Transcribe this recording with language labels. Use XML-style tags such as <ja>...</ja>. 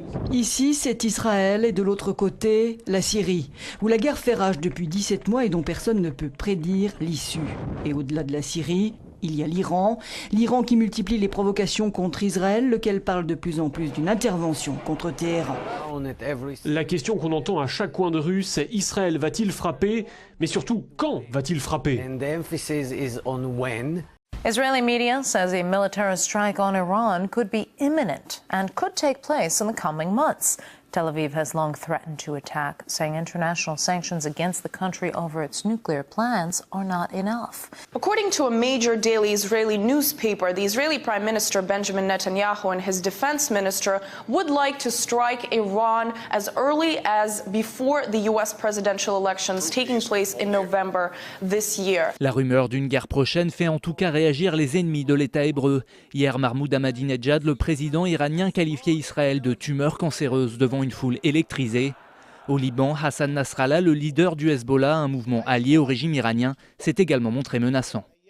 <fr>Ici, c'est Israël et de l'autre côté, la Syrie, où la guerre fait rage depuis 17 mois et dont personne ne peut prédire l'issue. Et au-delà de la Syrie, Il y a l'Iran qui multiplie les provocations contre Israël, lequel parle de plus en plus d'une intervention contre Téhéran. La question qu'on entend à chaque coin de rue, c'est Israël va-t-il frapper, mais surtout quand va-t-il frapper?</fr> <en>Israeli media says a military strike on Iran could be imminent and could take place in the coming months. Tel Aviv has long threatened to attack, saying international sanctions against the country over its nuclear plans are not enough. According to a major daily Israeli newspaper, the Israeli Prime Minister Benjamin Netanyahu and his defense minister would like to strike Iran as early as before the US presidential elections taking place in November this year.</en> <fr>La rumeur d'une guerre prochaine fait en tout cas réagir les ennemis de l'État hébreu. Hier, Mahmoud Ahmadinejad, le président iranien, qualifiait Israël de tumeur cancéreuse devant une foule électrisée. Au Liban, Hassan Nasrallah, le leader du Hezbollah, un mouvement allié au régime iranien, s'est également montré menaçant.</fr>